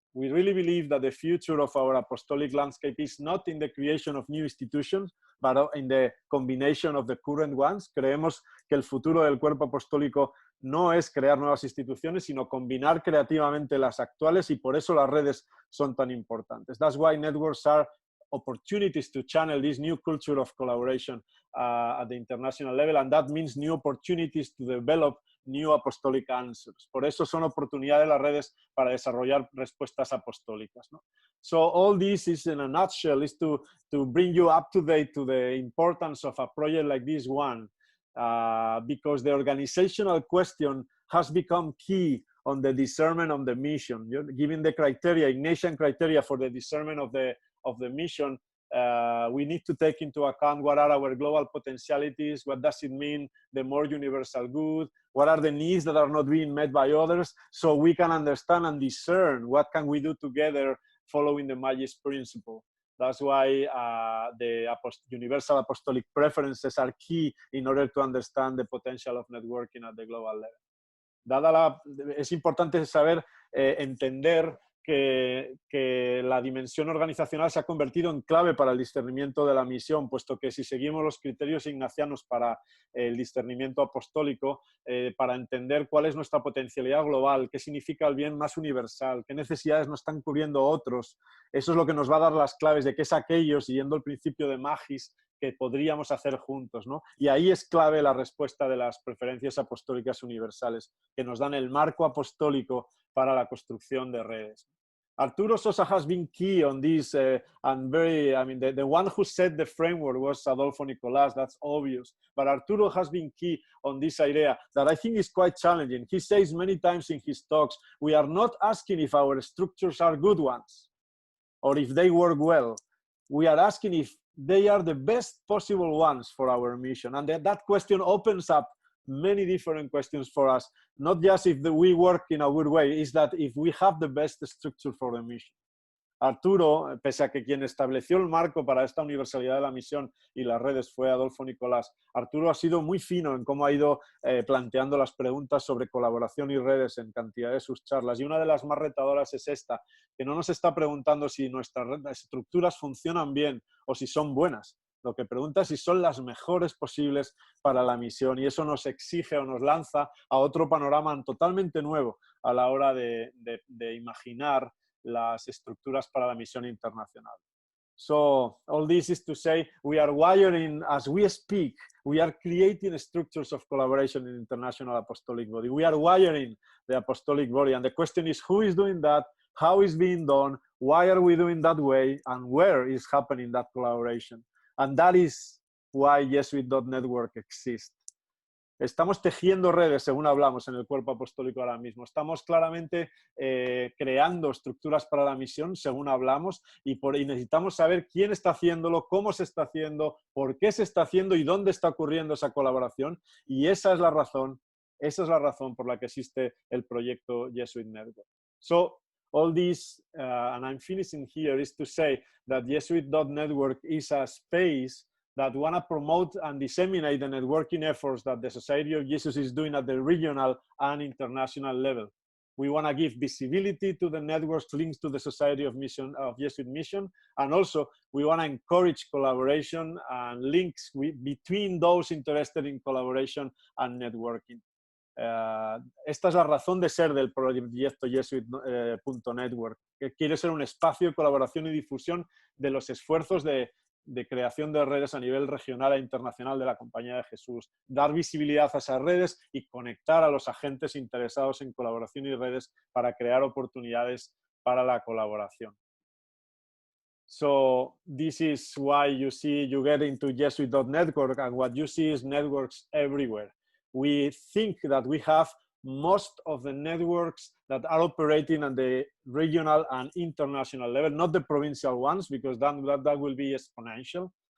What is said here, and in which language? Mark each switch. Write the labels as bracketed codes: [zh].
[en] We really believe that the future of our apostolic landscape is not in the creation of new institutions, but in the combination of the current ones. [es] Creemos que el futuro del cuerpo apostólico no es crear nuevas instituciones, sino combinar creativamente las actuales, y por eso las redes son tan importantes. [en] That's why networks are opportunities to channel this new culture of collaboration at the international level, and that means new opportunities to develop new apostolic answers. [es] Por eso son oportunidades las redes para desarrollar respuestas apostólicas, ¿no? [en] So all this is, in a nutshell, is to bring you up to date to the importance of a project like this one, because the organizational question has become key on the discernment of the mission. Given the criteria, Ignatian criteria for the discernment of the mission, we need to take into account what are our global potentialities, what does it mean, the more universal good, what are the needs that are not being met by others, so we can understand and discern what can we do together following the Magis principle. That's why the universal apostolic preferences are key in order to understand the potential of networking at the global level. [es] Es importante saber entender que la dimensión organizacional se ha convertido en clave para el discernimiento de la misión, puesto que si seguimos los criterios ignacianos para el discernimiento apostólico, para entender cuál es nuestra potencialidad global, qué significa el bien más universal, qué necesidades nos están cubriendo otros, eso es lo que nos va a dar las claves de qué es aquello, siguiendo el principio de Magis, que podríamos hacer juntos, ¿no? Y ahí es clave la respuesta de las preferencias apostólicas universales, que nos dan el marco apostólico para la construcción de redes. [en] Arturo Sosa has been key on this, and the one who set the framework was Adolfo Nicolás, that's obvious, but Arturo has been key on this idea that I think is quite challenging. He says many times in his talks, we are not asking if our structures are good ones, or if they work well. We are asking if they are the best possible ones for our mission. And that question opens up many different questions for us. Not just if we work in a good way, is that if we have the best structure for the mission. [es] Arturo, pese a que quien estableció el marco para esta universalidad de la misión y las redes fue Adolfo Nicolás, Arturo ha sido muy fino en cómo ha ido planteando las preguntas sobre colaboración y redes en cantidad de sus charlas. Y una de las más retadoras es esta, que no nos está preguntando si nuestras estructuras funcionan bien o si son buenas. Lo que pregunta es si son las mejores posibles para la misión, y eso nos exige o nos lanza a otro panorama totalmente nuevo a la hora de imaginar las estructuras para la misión internacional. [en] So all this is to say we are wiring, as we speak, we are creating structures of collaboration in international apostolic body. We are wiring the apostolic body, and the question is who is doing that, how is being done, why are we doing that way, and where is happening that collaboration. And that is why Jesuit.Network exists. [es] Estamos tejiendo redes, según hablamos, en el cuerpo apostólico ahora mismo. Estamos claramente creando estructuras para la misión, según hablamos, y necesitamos saber quién está haciéndolo, cómo se está haciendo, por qué se está haciendo y dónde está ocurriendo esa colaboración. Y esa es la razón por la que existe el proyecto Jesuit.Network. [en] So, all this, and I'm finishing here, is to say that Jesuit.Network is a space that want to promote and disseminate the networking efforts that the Society of Jesus is doing at the regional and international level. We want to give visibility to the networks, links to the Society of Jesuit Mission, and also we want to encourage collaboration and links between those interested in collaboration and networking. [es] Esta es la razón de ser del proyecto Jesuit.Network, que quiere ser un espacio de colaboración y difusión de los esfuerzos de creación de redes a nivel regional e internacional de la Compañía de Jesús, dar visibilidad a esas redes y conectar a los agentes interesados en colaboración y redes para crear oportunidades para la colaboración. [en] So this is why you get into Jesuit.Network, and what you see is networks everywhere. We think that we have most of the networks that are operating at the regional and international level, not the provincial ones, because that will be exponential.